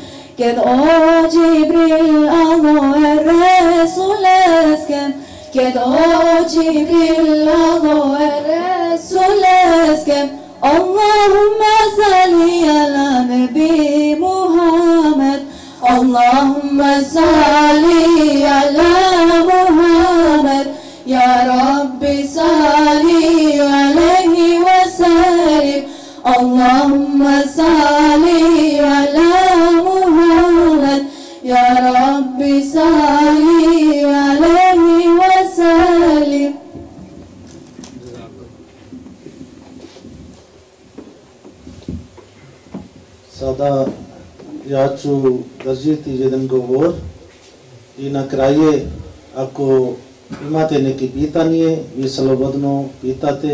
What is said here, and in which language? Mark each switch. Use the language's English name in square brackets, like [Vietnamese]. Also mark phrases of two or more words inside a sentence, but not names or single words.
[Romany] Kad o Džibril Allahe Resul esken, kad o Džibril Allahe Resul esken, [Arabic] اللهم صل على نبي محمد، اللهم صل على محمد، يا ربي صل عليه وسلم، اللهم صل على محمد، يا ربي صل عليه وسلم. [Bosnian] Sada ja ću držiti jedan govor i na kraje, ako imate neki pitanje, vi slobodno pitate.